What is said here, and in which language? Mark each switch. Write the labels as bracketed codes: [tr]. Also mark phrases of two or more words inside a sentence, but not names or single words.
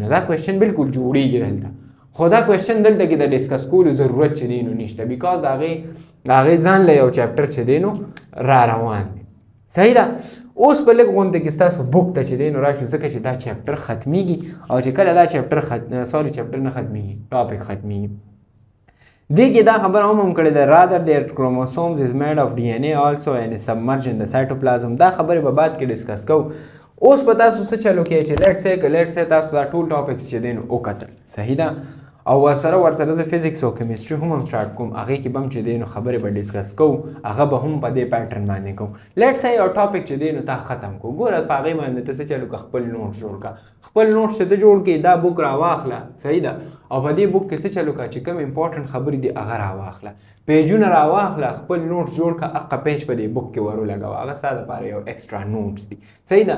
[ps] نو دا کوېسچن بالکل جوړیږي دلته، خو دا کوېسچن دلته کې د ډسکس کولو ضرورت چې دی نو نشته، بیکاز د هغې ځان له یو چپټر چې دی نو را روان دی. صحیح ده. اوس په لږ غونډه کې ستاسو بوک ته چې دی نو راشو، ځکه چې دا چپټر ختمیږي او چې کله دا چپټر چپټر نه ختمیږي، ټاپک ختمیږي. دې کې دا خبره هم کړې ده [en] rather their chromosomes is made of DNA also and is submerged in the cytoplasm. [ps] دا خبرې به بعد کې ډسکس کوو. اوس په تاسو څه چلو کې چې [en] let's say [ps] تاسو دا ټول ټاپکس چې دی نو وکتل، صحیح ده، او ورسره زه فزیکس او کیمستري هم سټارټ کوم، هغې کې به هم چې دی نو خبرې به ډسکس کوو، هغه به هم په دې پیټرن باندې کوو. [en] let's say [ps] یو ټاپک چې دی نو تا ختم کوو، ګوره په هغې باندې ته څه چلو که خپل نوټس جوړ کړه، خپل نوټس چې ته جوړ کړې دا بک راواخله، صحیح ده، او په دې بک کې څه چلو که چې کوم امپورټنټ خبرې دي هغه راواخله، پیجونه راواخله، خپل نوټس جوړ کړه، هغه پیج په دې بک کې ورولګوه، هغه ستا دپاره یو [en] extra notes [ps] دي، صحیح ده.